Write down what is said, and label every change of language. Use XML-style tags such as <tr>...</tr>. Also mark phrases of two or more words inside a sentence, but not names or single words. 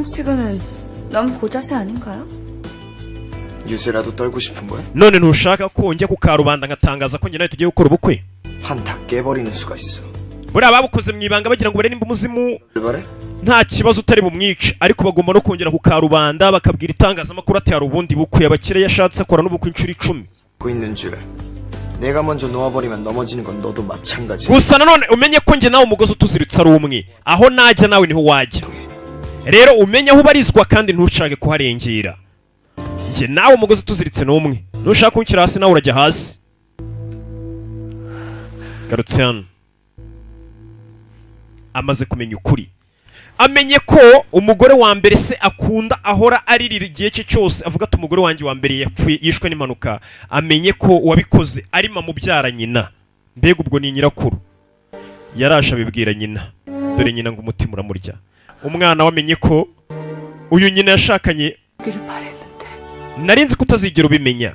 <rw>none ntushaka ko njya ku karubanda ngatangaza ko njye nawe tugiye gukora ubukwe buriya babukoze mu ibanga bagira ngo bare nimba umuzimu nta kibazo utari bumwice ariko bagomba no kongera ku karubanda bakabwira itangazamakuru ati hari ubundi bukwe abakire yashatse akora n'ubukwe inshuro 10</rw> <ko>내가 먼저 놓아버리면 넘어지는 건 너도 마찬가지.</ko> <rw>gusa nanone umenye ko njye nawe umugozi utuziritse ari umwe aho najya nawe niho wajya rero umenye aho ubarizwa kandi ntushake kuharengera njye nawe umugozi utuziritse ni umwe ntushaka kunshyira hasi nawe urajya hasi garutse hano amaze kumenya ukuri amenye ko umugore wa mbere se akunda ahora aririra igihe cye cyose avuga ati umugore wanjye wa mbere yapfuye yishwe n'impanuka amenye ko wabikoze ari mubyara nyina mbega ubwo ni nyirakuru yarasha bibwira nyina dore nyina ngo umutima uramurya umwana wamenye ko uyu nyina yashakanye narinzi kutazigera ubimenya</rw>